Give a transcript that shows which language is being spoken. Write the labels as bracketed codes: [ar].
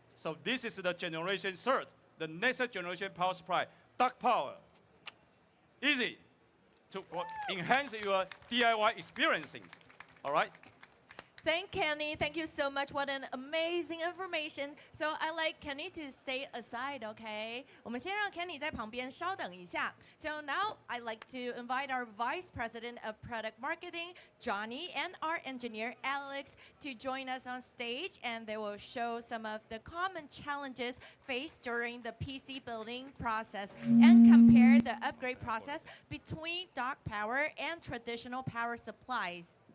[en] So this is the generation 3rd, the next generation power supply, Dark Power. Easy to enhance your DIY experiencing. All right? Thank Kenny. Thank you so much. What an amazing information. So I like Kenny to stay aside, okay? [zh] 我们先让 Kenny 在旁边稍等一下. [en] So now I'd like to invite our Vice President of Product Marketing, Johnny, and our engineer, Alex, to join us on stage, and they will show some of the common challenges faced during the PC building process and compare the upgrade process between Dark Power and traditional power supplies.